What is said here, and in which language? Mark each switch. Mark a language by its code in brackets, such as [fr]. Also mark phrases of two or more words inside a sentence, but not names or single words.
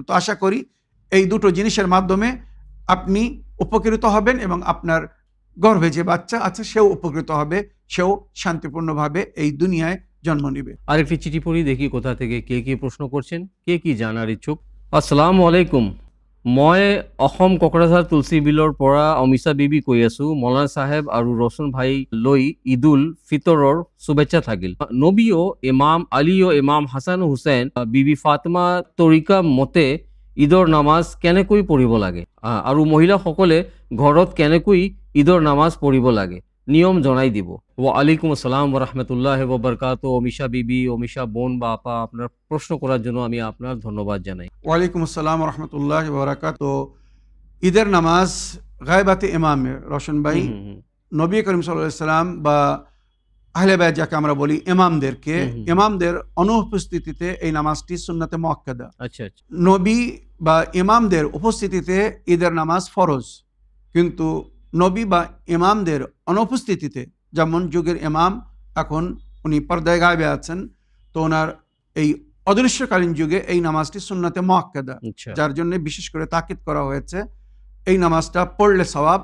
[bn] তো আশা করি এই দুটো জিনিসের মাধ্যমে আপনি উপকৃত হবেন এবং আপনার গর্ভে যে বাচ্চা আছে সেও উপকৃত হবে, সেও শান্তিপূর্ণভাবে এই দুনিয়ায় জন্ম নিবে। আরেকটি চিঠি পড়ি, দেখি কোথা থেকে কে কি প্রশ্ন করছেন, কে কি জানার ইচ্ছুক। [ar] السلام عليكم, [as] মই অসম কোকৰাঝাৰ তুলসী বিলৰ পৰা অমিশা বিবি কৈ আছো। মৌলানা সাহেব আৰু ৰচন ভাই লৈ ঈদুল ফিতৰৰ শুভেচ্ছা থাকিল। নবী ও ইমাম আলী ও ইমাম হাছান হুছেইন বিবি ফাতেমা তৰিকা মতে ঈদৰ নামাজ কেনেকৈ পঢ়িব লাগে আৰু মহিলাসকলে ঘৰত কেনেকৈ ঈদৰ নামাজ পঢ়িব লাগে নিয়ম জনাই দিব। [ar] وعليكم السلام ورحمة الله وبركاته. [bn] অমিশা বিবি, অমিশা বোন বা আপা, আপনার প্রশ্ন করার জন্য আমি আপনার ধন্যবাদ জানাই। [ar] وعليكم السلام ورحمة الله وبركاته. [bn] ঈদের নামাজ গায়বাতে ইমামে রওশন ভাই, নবী করিম [ar] صلى الله عليه سلم [bn] বা আহলে বাইত যাকে আমরা বলি ইমামদের অনুপস্থিতিতে এই নামাজটি সুন্নতে মুআক্কাদা। আচ্ছা আচ্ছা। নবী বা ইমামদের উপস্থিতিতে ঈদের নামাজ ফরজ, কিন্তু নবী বা ইমামদের অনুপস্থিতিতে, যেমন যুগের ইমাম এখন উনি পর্দায় গায়েবে আছেন, তো ওনার এই অদৃশ্যকালীন যুগে এই নামাজটি সুন্নতে মুআক্কাদা, যার জন্য বিশেষ করে তাকিদ করা হয়েছে এই নামাজটা পড়লে সওয়াব।